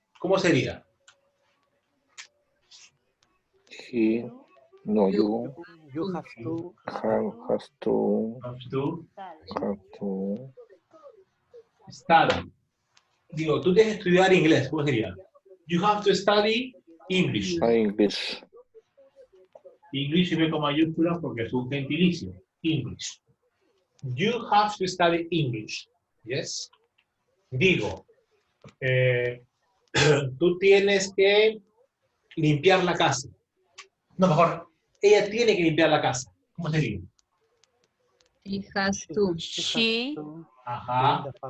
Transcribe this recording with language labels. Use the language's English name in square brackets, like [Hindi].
[Spanish] ¿Cómo sería? [English] He, no, you You have to. has to Have to study. [Spanish] Digo, tú tienes que estudiar inglés. ¿Cómo sería? [English] You have to study English. English. [Spanish] English se ve con mayúsculas porque es un gentilicio. [English] English. You have to study English. Yes. [Spanish] Digo, tú tienes que limpiar la casa. No, mejor, ella tiene que limpiar la casa. ¿Cómo sería? [English] He has to. She Ajá.